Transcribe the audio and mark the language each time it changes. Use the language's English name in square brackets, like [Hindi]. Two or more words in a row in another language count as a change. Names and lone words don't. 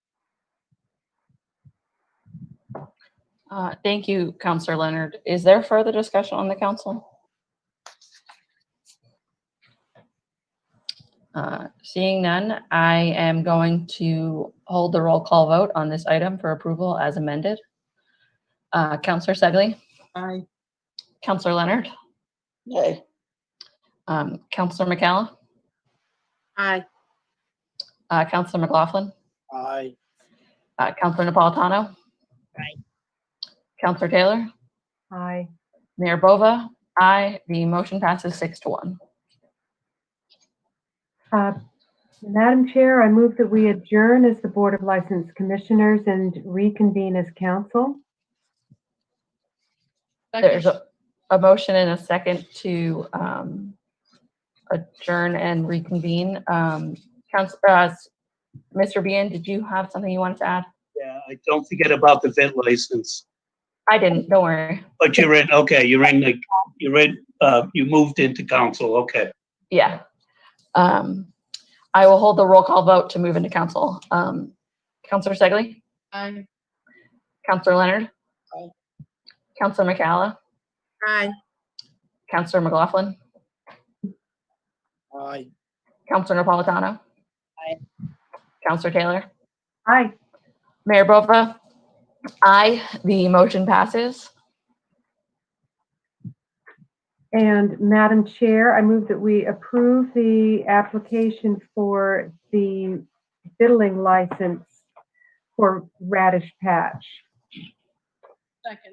[English] Thank you, Councillor Leonard. Is there further discussion on the council? Seeing none, I am going to hold the roll call vote on this item for approval as amended. Councillor Segley? Aye. Councillor Leonard? Yay. Councillor McCalla? Aye. Councillor McLaughlin? Aye. Councillor Napolitano? Aye. Councillor Taylor? Aye. Mayor Bova? Aye. The motion passes 6-1. Madam Chair, I move that we adjourn as the Board of License Commissioners and reconvene as council. There's a motion and a second to adjourn and reconvene. Mr. Bean, did you have something you wanted to add? Yeah, don't forget about the vet license. I didn't, don't worry. But you moved into council, okay. Yeah. I will hold the roll call vote to move into council. Councillor Segley? Aye. Councillor Leonard? Aye. Councillor McCalla? Aye. Councillor McLaughlin? Aye. Councillor Napolitano? Aye. Councillor Taylor? Aye. Mayor Bova? Aye. The motion passes. And Madam Chair, I move that we approve the application for the fiddling license for Radish Patch. Second.